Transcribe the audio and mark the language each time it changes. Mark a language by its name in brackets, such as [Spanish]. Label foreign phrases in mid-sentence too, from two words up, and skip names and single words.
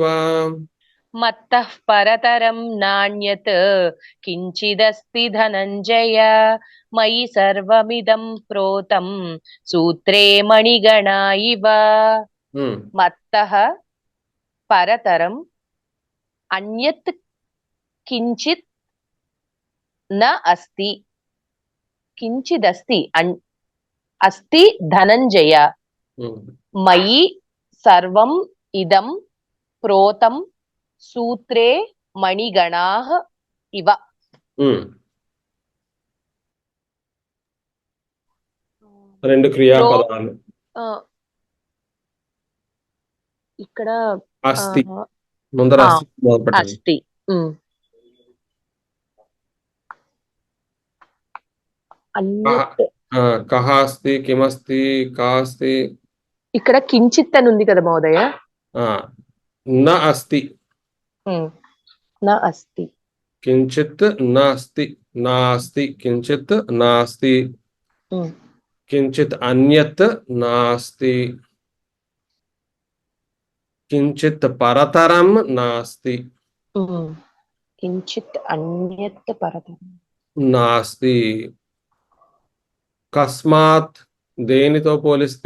[Sanskrit] మత్తః పరతరం నాణ్యత్ కించిదస్తి ధనంజయ. మయి సర్వమిదం ప్రోతం సూత్రే మణిగణ ఇవ. మత్తః పరతరం అన్యత్ కించిత్ న అస్తి. కించిదస్తి అస్తి ధనంజయ. మయి సర్వం ఇదం ప్రోతం సూత్రే మణిగణాః ఇవ. [Telugu] రెండు క్రియాపదాలు. ఇక్కడ అస్తి ముందర అస్తి మొదలుపెట్టండి. [Sanskrit] అస్తి. అన్యత్ కహ అస్తి, కిమస్తి, కాస్తి. [Telugu] ఇక్కడ కించిత్ అని ఉంది కదా మహోదయ. [Sanskrit] న అస్తి. న అస్తి. కించిత్ నాస్తి. నాస్తి కించిత్ నాస్తి. కించిత్ అన్యత్ నాస్తి. కించిత్ పరతరం నాస్తి. కించిత్ అన్యత్ పరతరం నాస్తి. కస్మాత్ [Telugu] దేనితో పోలిస్తే?